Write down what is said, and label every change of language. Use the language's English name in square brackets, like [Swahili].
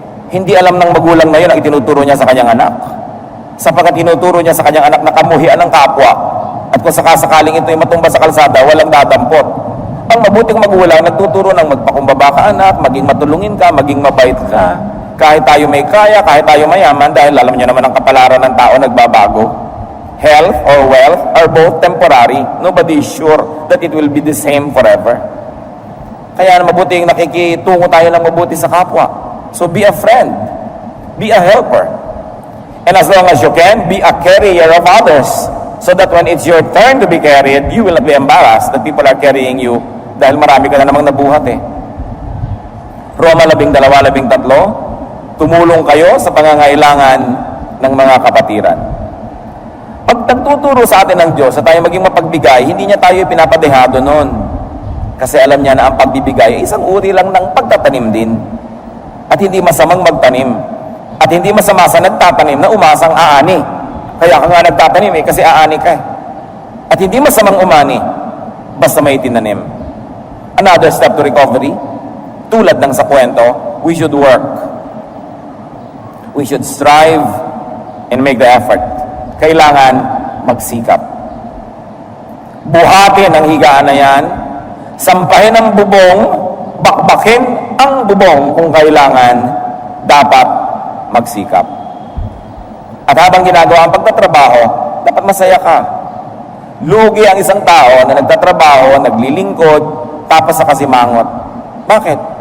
[Filipino] Hindi alam ng magulang na yun ang itinuturo niya sa kanyang anak. Sapagkat tinuturo niya sa kanyang anak na kamuhian ng kapwa. At kung sakasakaling ito'y matumba sa kalsada, walang dadampot. Ang mabuting magulang, nagtuturo ng magpakumbaba ka anak, maging matulungin ka, maging mabait ka. Kahit tayo may kaya, kahit tayo mayaman, dahil alam niyo naman ang kapalaran ng tao nagbabago. [English] Health or wealth are both temporary. Nobody is sure that it will be the same forever. [Filipino] Kaya mabuting nakikitungo tayo ng mabuti sa kapwa. [English] So be a friend. Be a helper. And as long as you can, be a carrier of others. So that when it's your turn to be carried, you will not be embarrassed that people are carrying you [Filipino] dahil marami ka na namang nabuhat Roma 12:13, tumulong kayo sa pangangailangan ng mga kapatiran. Pag nagtuturo sa atin ng Diyos na tayo maging mapagbigay, hindi niya tayo pinapadehado noon. Kasi alam niya na ang pagbibigay ay isang uri lang ng pagtatanim din. At hindi masamang magtanim. At hindi masama sa nagtatanim na umasang aani. Kaya ka nga nagtatanim kasi aani ka At hindi masamang umani, basta may tinanim. [English] Another step to recovery, [Filipino] tulad ng sa kwento, [English] we should work. We should strive and make the effort. [Filipino] Kailangan magsikap. Buhatin ang higaan na yan, sampahin ang bubong, bakbakin ang bubong kung kailangan, dapat magsikap. At habang ginagawa ang pagtatrabaho, dapat masaya ka. Lugi ang isang tao na nagtatrabaho, naglilingkod, tapos sa kasimangot. Bakit?